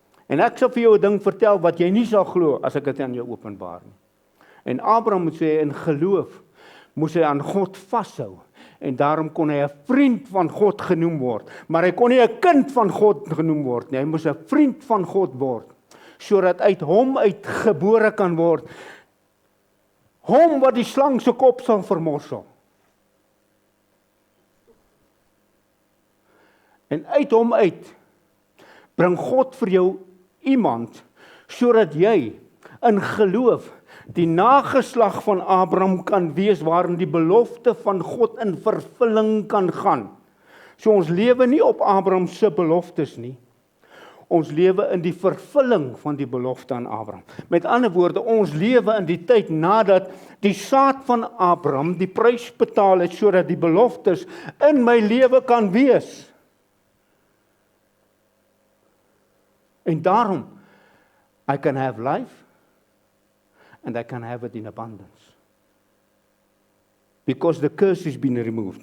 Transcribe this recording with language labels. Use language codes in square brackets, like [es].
[af] En ek sal vir jou 'n ding vertel wat jy nie sal glo as ek dit aan jou openbaar nie. En Abraham moet sê in geloof moes hy aan God vashou. En daarom kon hy 'n vriend van God genoem word. Maar hy kon nie 'n kind van God genoem word nie. Hy moes 'n vriend van God word. Sodat uit hom uitgebore kan word. Hom wat die slang se kop sal vermorsel. En uit hom uit bring God vir jou iemand, sodat jy in geloof die nageslag van Abraham kan wees, waarin die belofte van God in vervulling kan gaan. So ons lewe nie op Abraham se beloftes nie. Ons lewe in die vervulling van die belofte aan Abraham. Met ander woorde, ons lewe in die tyd nadat die saad van Abraham die prys betaal het, sodat die beloftes in my lewe kan wees. En daarom, [en] I can have life, and I can have it in abundance. Because the curse has been removed.